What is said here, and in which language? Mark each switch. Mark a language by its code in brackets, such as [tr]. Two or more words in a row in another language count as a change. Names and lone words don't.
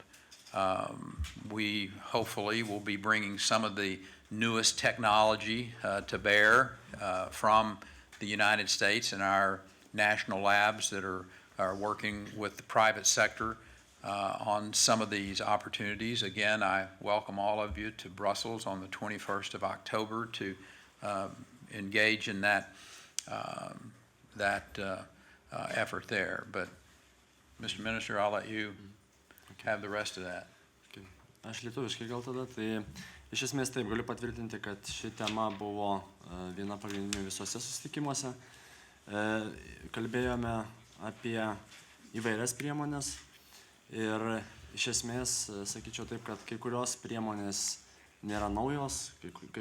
[en] We hopefully will be bringing some of the newest technology to bear from the United States and our national labs that are working with the private sector on some of these opportunities. Again, I welcome all of you to Brussels on the 21st of October to engage in that effort there. But Mr. Minister, I'll let you have the rest of that. [lt] Aš lietuviškai gal tada, tai iš esmės taip galiu patvirtinti, kad ši tema buvo viena pagrindinių visose susitikimuose. Kalbėjome apie įvairias priemonės ir iš esmės sakyčiau taip, kad kai kurios priemonės nėra naujos, kai